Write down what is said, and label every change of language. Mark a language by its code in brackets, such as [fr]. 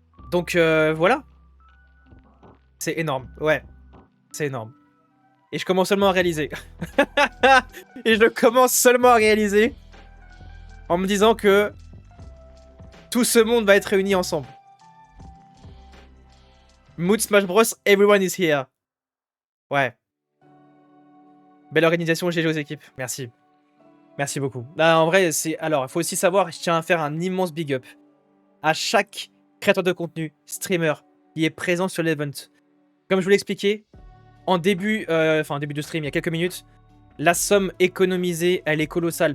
[fr] Donc voilà. C'est énorme, ouais. C'est énorme. Et je commence seulement à réaliser. Et je commence seulement à réaliser en me disant que tout ce monde va être réuni ensemble. [en] Mood Smash Bros, everyone is here. [fr] Ouais. Belle organisation, GG aux équipes. Merci. Merci beaucoup. Là, en vrai, c'est... Alors, il faut aussi savoir, je tiens à faire un immense big up à chaque créateur de contenu, streamer, qui est présent sur l'event. Comme je vous l'ai expliqué, en début de stream, il y a quelques minutes, la somme économisée, elle est colossale.